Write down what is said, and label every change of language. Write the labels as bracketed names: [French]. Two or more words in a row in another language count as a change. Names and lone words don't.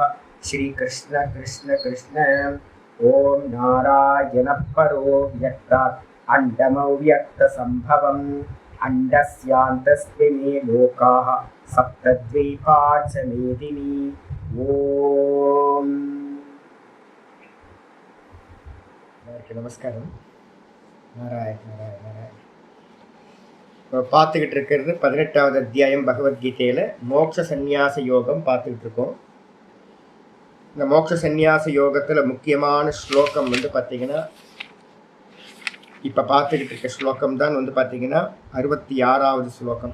[Sanskrit] श्रीकृष्ण कृष्ण कृष्ण। ॐ नारायणः परो व्यक्तात् अण्डमव्यक्तसम्भवम् अण्डस्यान्तस्मिन् लोकाः सप्तद्वीपा च मेदिनी। [Tamil] ॐ நமஸ்காரம். நாராயண நாராயண நாராயண. இப்போ பார்த்துக்கிட்டு இருக்கிறது 18வது அத்தியாயம் பகவத்கீதையில் மோட்ச சந்நியாச யோகம் பார்த்துக்கிட்டு இருக்கோம். இந்த மோட்ச சந்நியாச யோகத்தில் முக்கியமான ஸ்லோகம் பார்த்தீங்கன்னா இப்போ பார்த்துக்கிட்டு இருக்க ஸ்லோகம் தான் பார்த்தீங்கன்னா 66வது ஸ்லோகம்.